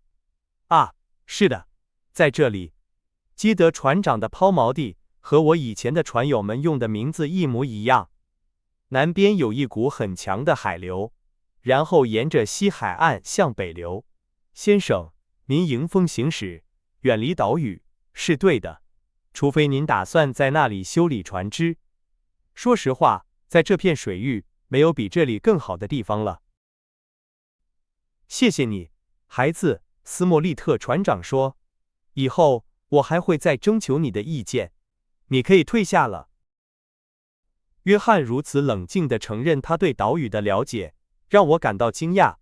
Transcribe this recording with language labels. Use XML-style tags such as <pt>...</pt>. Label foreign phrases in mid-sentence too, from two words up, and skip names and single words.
<zh>啊，是的，在這裡，基德船長的拋錨地和我以前的船友們用的名字一模一樣。南邊有一股很強的海流，然後沿着西海岸向北流。先生，您迎風行駛，遠離島嶼，是對的。除非您打算在那裡修理船隻。說實話，在這片水域，沒有比這裡更好的地方了。謝謝你，孩子，斯莫利特船長說。以後，我還會再徵求你的意見。你可以退下了。約翰如此冷靜地承認他對島嶼的了解，讓我感到驚訝。</zh>